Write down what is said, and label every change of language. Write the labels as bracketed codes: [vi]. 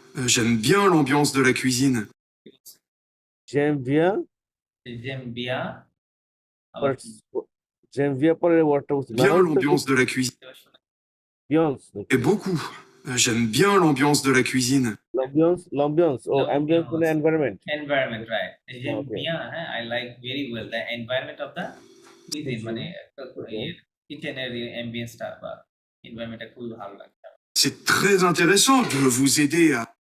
[fr] J'aime bien l'ambiance de la cuisine. জেমভিয়া [bn] জেম বিয়া আবার পর জেমভিয়া পরের ওয়ার্ডটা বুঝছি মানে [fr] Bien [bn] ওই তো [fr] l'ambiance de la cuisine. বিয়ন্স Et beaucoup. J'aime bien l'ambiance de la cuisine. [bn] লম্বিয়ন্স ও অ্যাম্বিয়েন্স মানে এনভায়রনমেন্ট। এনভায়রনমেন্ট রাইট জেম [en] okay বিয়া হ্যাঁ I like very well the environment of the cuisine [fr] Cuisine, [bn] মানে [en] okay. [bn] কিচেনের অ্যাম্বিয়েন্সটা বা এনভায়রনমেন্টটা খুবই ভালো লাগছে আমার। [fr] C'est très intéressant de vous aider à...